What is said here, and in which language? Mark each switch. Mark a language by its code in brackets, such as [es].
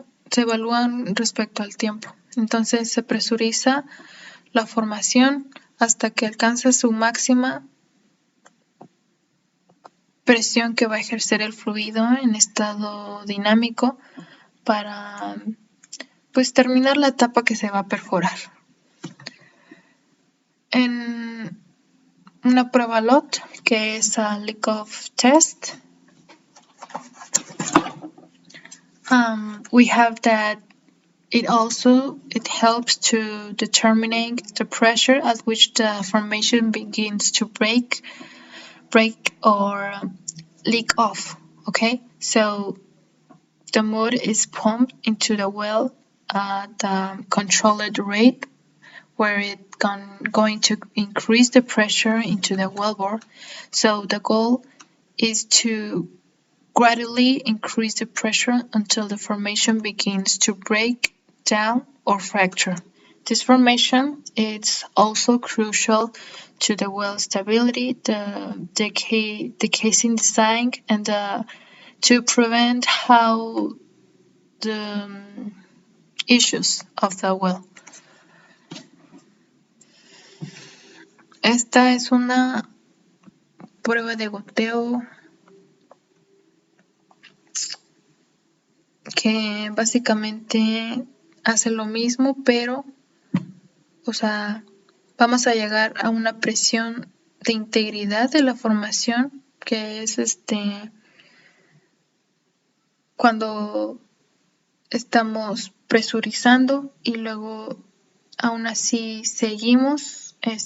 [es] Se evalúan respecto al tiempo. Entonces se presuriza la formación hasta que alcanza su máxima presión que va a ejercer el fluido en estado dinámico para pues terminar la etapa que se va a perforar. En una prueba LOT, que es [en] a leak-off test, we have that it helps to determining the pressure at which the formation begins to break or leak off. Okay, so the mud is pumped into the well at the controlled rate, where it's going to increase the pressure into the wellbore. So the goal is to gradually increase the pressure until the formation begins to break down or fracture. This formation is also crucial to the well stability, the casing design, and to prevent how the issues of the well. [es] Esta es una prueba de goteo que básicamente hace lo mismo, pero, o sea, vamos a llegar a una presión de integridad de la formación, que es cuando estamos presurizando y luego aún así seguimos